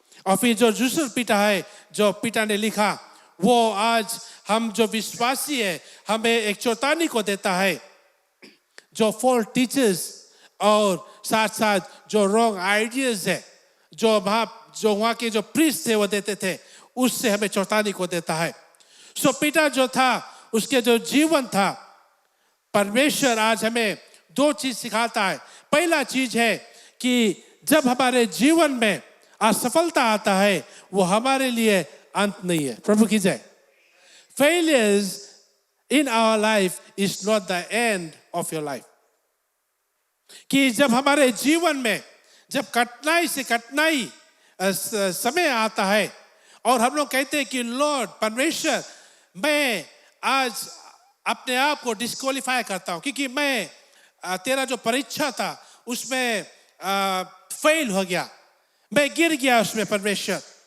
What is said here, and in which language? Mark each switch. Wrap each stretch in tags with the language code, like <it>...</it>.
<hi>और फिर जो दूसरा पीटा है जो पीटा ने लिखा वो आज हम जो विश्वासी है हमें एक चेतावनी को देता है जो फॉल्स टीचर्स और साथ साथ जो रॉन्ग आइडियाज है जो वहाँ के जो प्रीस्ट थे वो देते थे, उससे हमें चेतावनी को देता है। सो पीटा जो था उसके जो जीवन था, परमेश्वर आज हमें 2 चीज सिखाता है। पहला चीज है कि जब हमारे जीवन में असफलता आता है वो हमारे लिए अंत नहीं है। प्रभु की जय।</hi> <en>Failures in our life is not the end of your life।</en> <hi>कि जब हमारे जीवन में जब कठिनाई से कठिनाई समय आता है और हम लोग कहते हैं कि लॉर्ड परमेश्वर मैं आज अपने आप को डिस्क्वालीफाई करता हूं क्योंकि मैं तेरा जो परीक्षा था उसमें फेल हो गया, मैं गिर गया उसमें परमेश्वर।</hi>